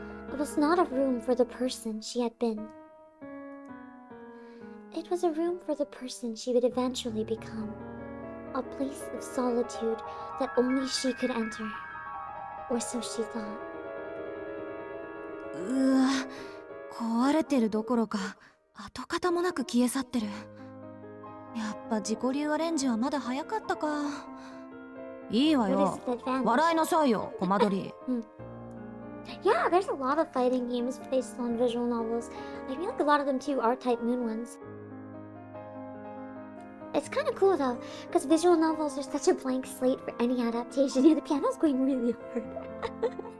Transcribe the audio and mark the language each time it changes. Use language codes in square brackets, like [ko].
[en] It was not a room for the person she had been. It was a room for the person she would eventually become. A place of solitude that only she could enter. Or so she thought. [ja] うわ、壊れてるどころか跡形もなく消え去ってる。やっぱ自己流アレンジはまだ早かったか。いいわよ。笑いなさいよ、コマ撮り。 [en] Yeah, there's a lot of fighting games based on visual novels. I feel like a lot of them too are Type Moon ones. It's kind of cool though, because visual novels are such a blank slate for any adaptation. Yeah, the piano's going really hard.